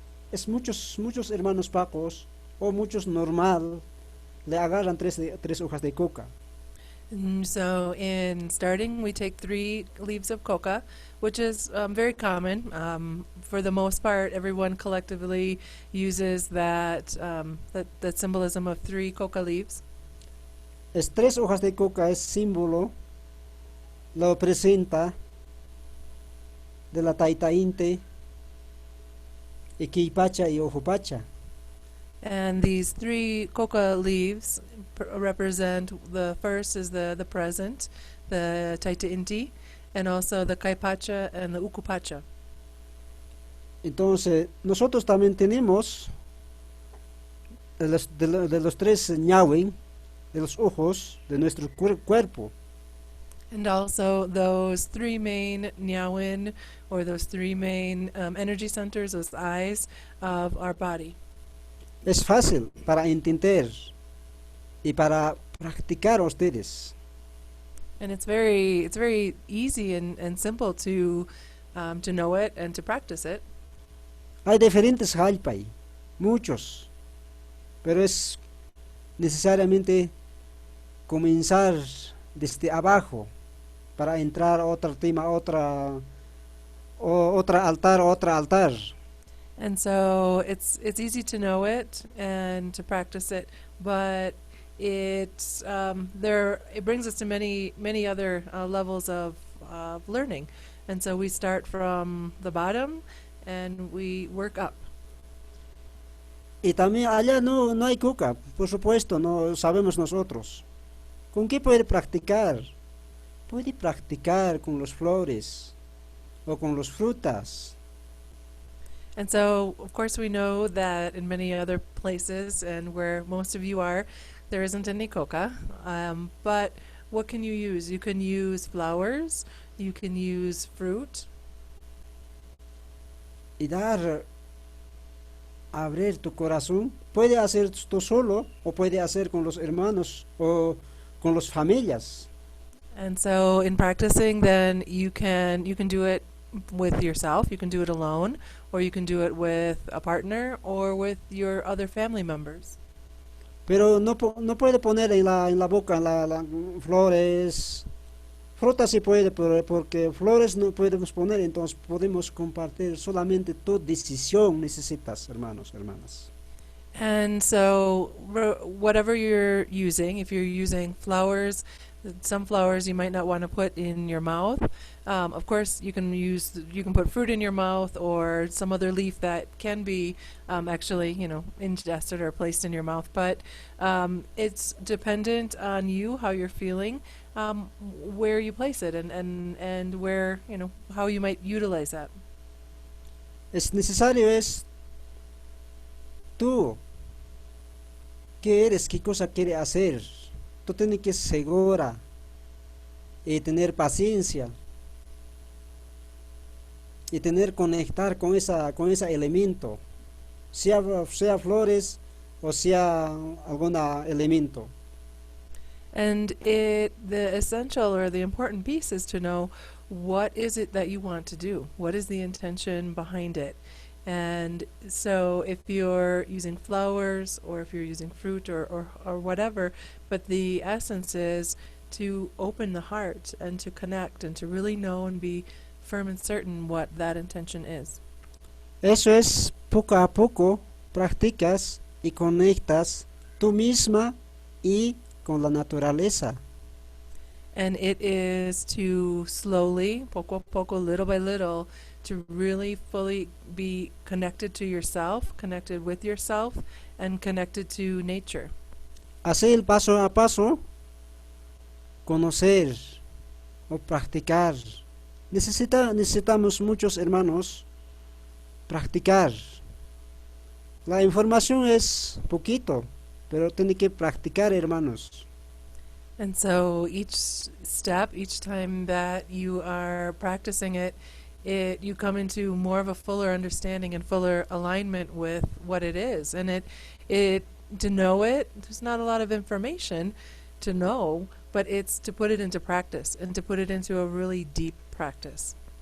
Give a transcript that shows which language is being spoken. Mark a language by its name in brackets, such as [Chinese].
[Spanish] Es muchos hermanos pacos o muchos normal le agarran tres hojas de coca. [English] So in starting, we take 3 leaves of coca, which is very common. For the most part, everyone collectively uses that symbolism of 3 coca leaves. [Spanish] Es 3 hojas de coca es símbolo, lo presenta de la taitainte, Iquipacha y Ojupacha. [English] And these 3 coca leaves represent, the first is the present, the Taita Inti, and also the Kaipacha and the Ukupacha. [Spanish] Entonces, nosotros también tenemos de los 3 ñawen, de los ojos de nuestro cuerpo. [English] And also those 3 main nyawin, or those 3 main energy centers, those eyes of our body. [Spanish] Es fácil para entender y para practicar ustedes. [English] And it's very easy and simple to know it and to practice it. [Spanish] Hay diferentes jalpai, muchos, pero es necesariamente comenzar desde abajo para entrar a otro tema, otra altar. [English] And so it's easy to know it and to practice it, but it brings us to many other levels of learning. And so we start from the bottom and we work up. [Spanish] Y también allá no hay coca, por supuesto, no sabemos nosotros. ¿Con qué puede practicar? Puede practicar con las flores o con las frutas. [English] And so, of course, we know that in many other places and where most of you are, there isn't any coca. But what can you use? You can use flowers, you can use fruit. [Spanish] Y dar, abrir tu corazón, puede hacer tú solo o puede hacer con los hermanos o con las familias. [English] And so in practicing, then you can do it with yourself, you can do it alone, or you can do it with a partner or with your other family members. [Spanish] Pero no puede poner en la boca la flores. Frutas sí puede, porque flores no podemos poner, entonces podemos compartir solamente tu decisión necesitas, hermanos, hermanas. [English] And so whatever you're using, if you're using flowers, some flowers you might not want to put in your mouth. Of course, you can put fruit in your mouth or some other leaf that can be actually, ingested or placed in your mouth. But it's dependent on you, how you're feeling, where you place it, and where, how you might utilize that. [Spanish] Es necesario tú, ¿qué eres? ¿Qué cosa quieres hacer? Tú tienes que ser segura y tener paciencia y conectar con ese elemento, sea flores o sea algún elemento. [English] And the essential or the important piece is to know what is it that you want to do? What is the intention behind it? And so if you're using flowers or if you're using fruit or whatever, but the essence is to open the heart and to connect and to really know and be firm and certain what that intention is. [Spanish] Eso es poco a poco practicas y conectas tú misma y con la naturaleza. [English] And it is to slowly, [Spanish] poco a poco, [English] little by little, to really fully be connected to yourself, connected with yourself, and connected to nature. [Spanish] Así el paso a paso, conocer o practicar. Necesitamos muchos hermanos practicar. La información es poquito, pero tiene que practicar, hermanos. [English] And so each step, each time that you are practicing it, you come into more of a fuller understanding and fuller alignment with what it is. And to know it, there's not a lot of information to know, but it's to put it into practice and to put it into a really deep practice.